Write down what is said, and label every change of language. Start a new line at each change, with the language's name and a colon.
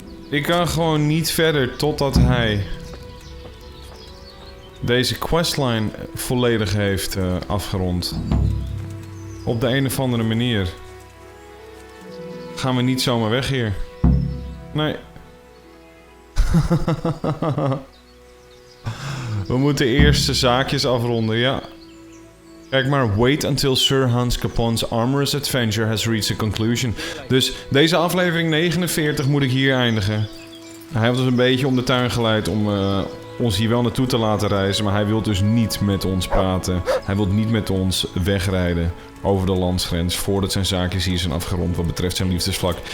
Dutch: Ik kan gewoon niet verder totdat hij deze questline volledig heeft afgerond. Op de een of andere manier. Gaan we niet zomaar weg hier. Nee. We moeten eerst de zaakjes afronden, ja. Kijk maar,
English: wait until Sir Hans Capon's amorous adventure has reached a conclusion.
Dutch: Dus deze aflevering 49 moet ik hier eindigen. Hij heeft ons een beetje om de tuin geleid om ons hier wel naartoe te laten reizen. Maar hij wil dus niet met ons praten. Hij wil niet met ons wegrijden over de landsgrens voordat zijn zaakjes hier zijn afgerond wat betreft zijn liefdesvlak.